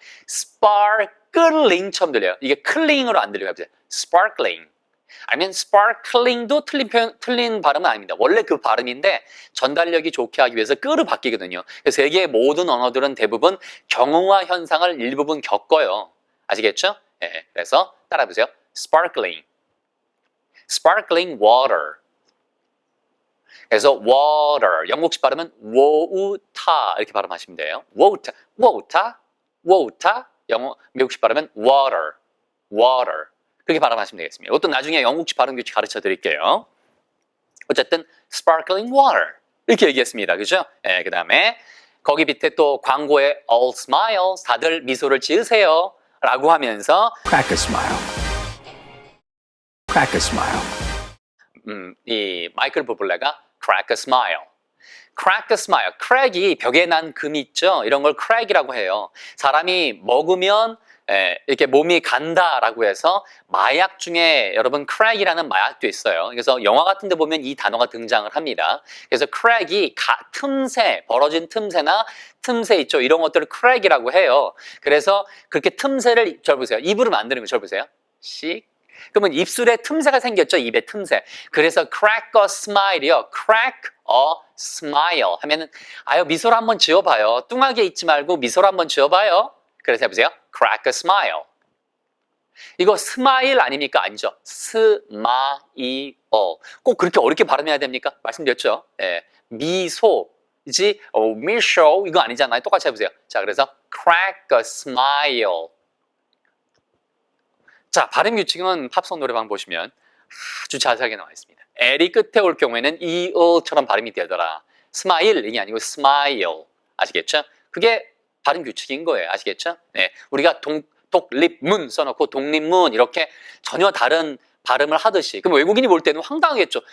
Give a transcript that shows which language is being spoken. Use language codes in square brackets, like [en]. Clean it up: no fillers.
[ko] sparkling처럼 들려요. 이게 클링으로 안 들려요. 해보세요. sparkling. 아니면 sparkling도 틀린 발음은 아닙니다. 원래 그 발음인데 전달력이 좋게 하기 위해서 끄를 바뀌거든요. 그래서 세계의 모든 언어들은 대부분 경응화 현상을 일부분 겪어요. 아시겠죠? 예, 그래서 따라해보세요. [en] sparkling, sparkling water. [ko] 그래서 water, 영국식 발음은 water 이렇게 발음하시면 돼요. water, water, water. 미국식 발음은 water, water. 그렇게 발음하시면 되겠습니다. 이것도 나중에 영국식 발음 규칙 가르쳐 드릴게요. 어쨌든 sparkling water 이렇게 얘기했습니다. 그죠? 그 다음에 거기 밑에 또 광고에 [en] all smiles, [ko] 다들 미소를 지으세요 라고 하면서 [en] Crack a smile. Crack a smile. 이 마이클 부블레가 crack a smile. crack a smile. [ko] crack이 벽에 난 금이 있죠. 이런 걸 crack이라고 해요. 사람이 먹으면 이렇게 몸이 간다라고 해서 마약 중에 여러분 crack이라는 마약도 있어요. 그래서 영화 같은 데 보면 이 단어가 등장을 합니다. 그래서 crack이 틈새, 벌어진 틈새나 틈새 있죠. 이런 것들을 crack이라고 해요. 그래서 그렇게 틈새를 절 보세요. 입으로 만드는 거 절 보세요. 씩. 그러면 입술에 틈새가 생겼죠. 입에 틈새. 그래서 [en] crack a smile [ko] 이요. [en] crack a smile [ko] 하면은 아유 미소를 한번 지어봐요. 뚱하게 있지 말고 미소를 한번 지어봐요. 그래서 해보세요. [en] crack a smile. [ko] 이거 스마일 아닙니까? 아니죠. 스마일. 꼭 그렇게 어렵게 발음해야 됩니까? 말씀드렸죠. 예. 미소이지 미쇼 이거 아니잖아요. 똑같이 해보세요. 자, 그래서 [en] crack a smile. [ko] 자, 발음 규칙은 팝송 노래방 보시면 아주 자세하게 나와 있습니다. L이 끝에 올 경우에는 이을처럼 발음이 되더라. 스마일 이게 아니고 스마일. 아시겠죠? 그게 발음 규칙인 거예요. 아시겠죠? 네, 우리가 독립문 써놓고 독립문 이렇게 전혀 다른 발음을 하듯이 그럼 외국인이 볼 때는 황당하겠죠.